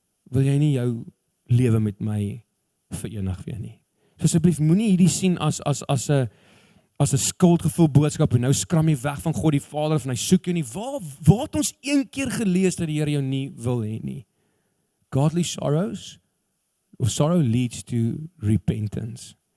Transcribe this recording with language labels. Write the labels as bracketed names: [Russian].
[Afrikaans] Wil jy nie jou lewe met my verenig weer nie. So asseblief moenie hierdie sien as 'n skuldgevoel boodskap en nou skram jy weg van God die Vader of hy soek jou nie. Waar het ons een keer gelees dat die Here jou nie wil hê nie? [English] Godly sorrow leads to repentance.